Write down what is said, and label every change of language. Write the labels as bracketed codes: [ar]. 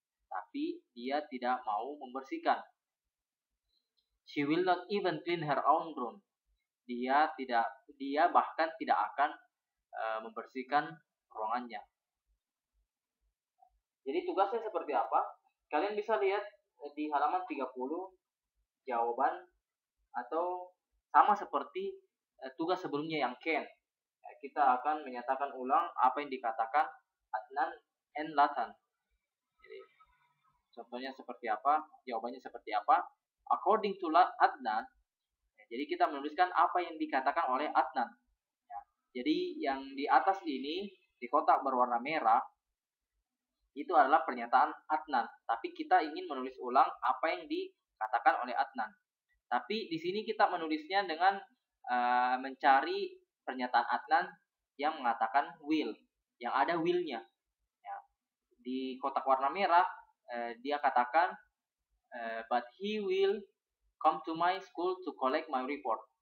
[id] Tapi dia tidak mau membersihkan. [en] She will not even clean her own room. [id] Dia bahkan tidak akan membersihkan ruangannya. Jadi tugasnya seperti apa? Kalian bisa lihat di halaman 30 jawaban atau sama seperti tugas sebelumnya yang Ken. Kita akan menyatakan ulang apa yang dikatakan Adnan and Latan. Jadi, contohnya seperti apa, jawabannya seperti apa. [en] According to Adnan, [id] jadi kita menuliskan apa yang dikatakan oleh Adnan. Ya, jadi yang di atas ini, di kotak berwarna merah, itu adalah pernyataan Adnan. Tapi kita ingin menulis ulang apa yang dikatakan oleh Adnan. Tapi di sini kita menulisnya dengan mencari pernyataan Adnan yang mengatakan will, yang ada will-nya. Ya. Di kotak warna merah, dia katakan, [en] but he will come to my school to collect my report.